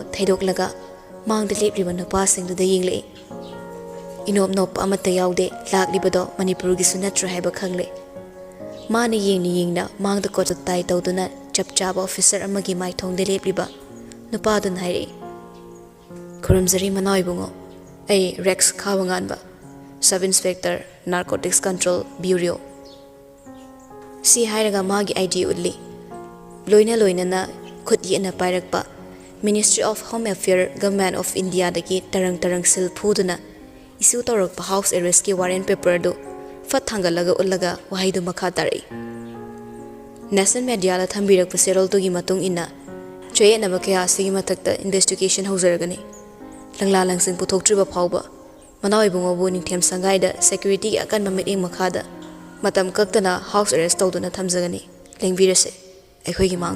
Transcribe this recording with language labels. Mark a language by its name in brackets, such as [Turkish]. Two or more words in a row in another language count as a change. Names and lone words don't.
[Manipuri] thaidoklaga mangda lepliba nupa sing du da yengle inop nop amata yaude laklibado Manipuri gi sunatra haiba khangle mani yengna mangda ko tai tawduna chapchaba officer amagi mai thongde lepliba nupa dun haire khurumzari manoi bungo ai Rex Khawanganba Sub Inspector Narcotics Control Bureau si hairaga magi ID udli loina na khut yena pairakpa Ministry of Home Affairs Government of India dagi tarang sil phuduna issue tawrakpa [English] house arrest [Manipuri] ki [English] warrant paper [Manipuri] do fat thangalaga ullaga wahaidu makha tarai [English] national media [Manipuri] la thambirak paserol to gi matung ina choyena bakya sigi matakta investigation haujaragani langla langsing puthoktriba phawba manawai bungo bu ningthem sangai da security akan mamit ing makhada matam kaktana [English] house arrest [Manipuri] tawduna thamjagani lengbirase aikhoi gi mang